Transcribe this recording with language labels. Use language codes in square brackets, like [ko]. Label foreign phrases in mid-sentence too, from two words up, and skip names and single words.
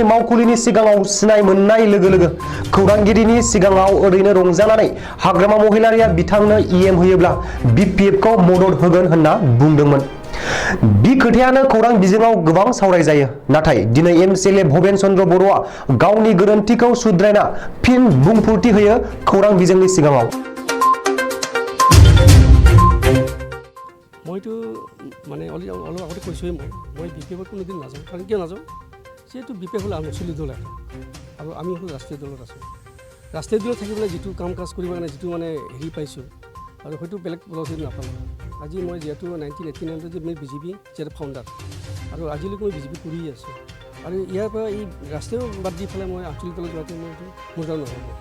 [brx] मावखुलिनि सिगाङाव सिनाय मोननाय लोगो लोगो खौरांगिरिनि सिगाङाव ओरैनो रंजानानै हाग्रामा महिलारिया बिथांनो इएम होयोब्ला बिपिएफ खौ मदद होगोन होनना बुंदोंमोन बि खोथायानो खौरां बिजोङाव गोबां सावरायजायो नाथाय दिनै एमसिएलए भुपेन चन्द्र बर'आ गावनि गोरोन्थिखौ सुद्रायना फिन बुंफोरथि होयो खौरां बिजोंनि सिगाङाव [as] মইতো মানে অলপ আগতে কৈছোঁৱেই মই বিপিএফত কোনোদিন নাযাওঁ কাৰণ কিয় নাযাওঁ যিহেতু বিপিএফ হ'ল আঞ্চলিক দল এটা আৰু আমি হ'ল ৰাষ্ট্ৰীয় দলত আছোঁ ৰাষ্ট্ৰীয় দলত থাকি পেলাই যিটো কাম কাজ কৰিব কাৰণে যিটো মানে হেৰি পাইছোঁ আৰু হয়তো বেলেগ পলিচিত নাপালোঁ আজি মই যিহেতু 1989 যে মই বিজেপি যিহেতু ফাউণ্ডাৰ আৰু আজিলৈকে মই বিজেপি কৰিয়ে আছোঁ আৰু ইয়াৰ পৰা এই ৰাষ্ট্ৰীয় বাদ দি পেলাই মই আঞ্চলিক দলত যোৱাটো মোৰ দ্বাৰা নহ'ব